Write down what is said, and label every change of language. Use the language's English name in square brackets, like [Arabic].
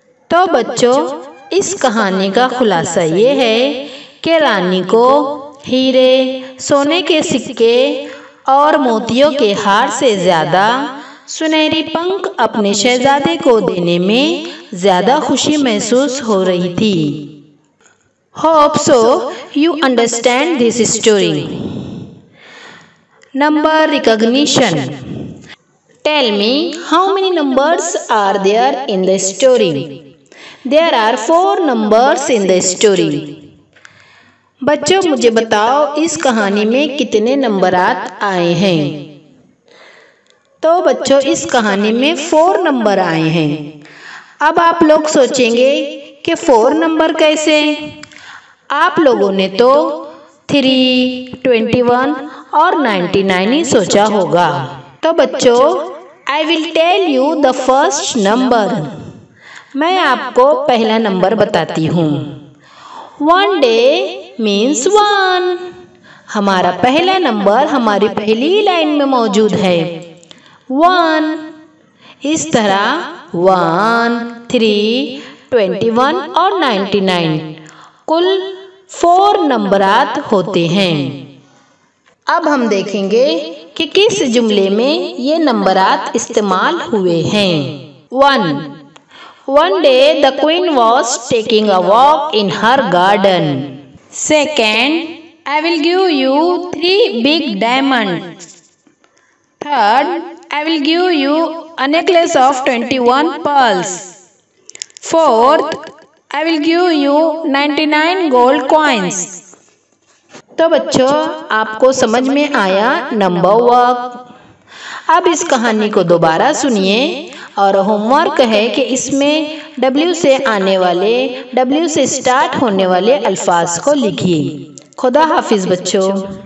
[Hindi] तो बच्चों, इस कहानी का खुलासा ये है कि रानी को हीरे, सोने के सिक्के और मोतियों के हार से ज़्यादा सुनहरी पंख अपने शहज़ादे को देने में ज़्यादा खुशी महसूस हो रही थी। [English] Hope so you understand this story. Number recognition. Tell me how many numbers are there in the story? There are 4 numbers in the story. [Hindi] बच्चों, मुझे बताओ इस कहानी में कितने नंबरात आए हैं? तो बच्चों, इस कहानी में 4 नंबर आए हैं। अब आप लोग सोचेंगे कि 4 नंबर कैसे? आप लोगों ने तो 3, 21 और 99 ही सोचा होगा। तो बच्चों, [English] I will tell you the first number. [Hindi] मैं आपको पहला नंबर बताती हूँ। [English] 1 day means 1। [Hindi] हमारा पहला नंबर हमारी पहली लाइन में मौजूद है, 1। इस तरह 1, 3, 21 और 99 कुल 4 नंबरात होते हैं। अब हम देखेंगे कि किस जुमले में ये नंबरात इस्तेमाल हुए हैं। [English] 1. One day the queen was taking a walk in her garden. 2. I will give you 3 big diamonds. Third, I will give you a necklace of 21 pearls. Fourth, I will give you 99 gold coins. [Hindi] तो बच्चों, आपको समझ में आया number work. अब इस कहानी को दोबारा सुनिए और होमवर्क है कि इसमें W से आने वाले, W से स्टार्ट होने वाले अल्फाज को लिखिए। खुदा हाफिज बच्चों।